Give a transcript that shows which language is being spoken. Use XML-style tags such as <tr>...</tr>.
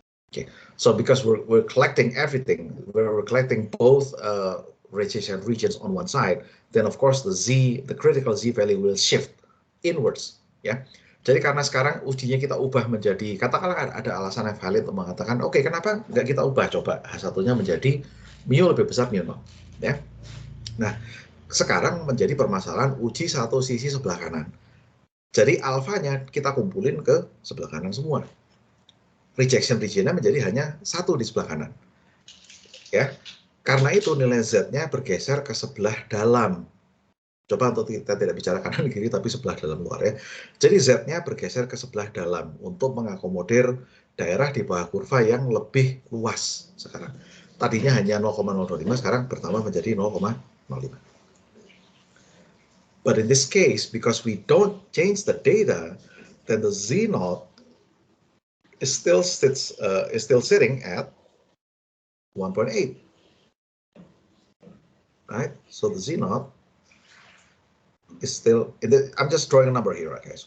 <en>Okay, so because we're collecting everything, we're collecting both rejection regions on one side, then of course the critical Z value will shift inwards, ya.</en> <id>Jadi karena sekarang ujinya kita ubah menjadi, katakanlah ada alasan yang valid untuk mengatakan, oke, kenapa nggak kita ubah, coba H1-nya menjadi mu lebih besar mu 0, ya. Nah, sekarang menjadi permasalahan uji satu sisi sebelah kanan. Jadi alfanya kita kumpulin ke sebelah kanan semua. Rejection region-nya menjadi hanya satu di sebelah kanan. Ya, karena itu nilai Z-nya bergeser ke sebelah dalam. Coba untuk kita tidak bicara kanan kiri, tapi sebelah dalam luar ya. Jadi Z-nya bergeser ke sebelah dalam untuk mengakomodir daerah di bawah kurva yang lebih luas sekarang. Tadinya hanya 0,025, sekarang bertambah menjadi 0,05.</id> <en>But in this case, because we don't change the data, then the Z0 is still sitting at 1.8. Right? So the Z0 is still, I'm just drawing a number here, guys.</en>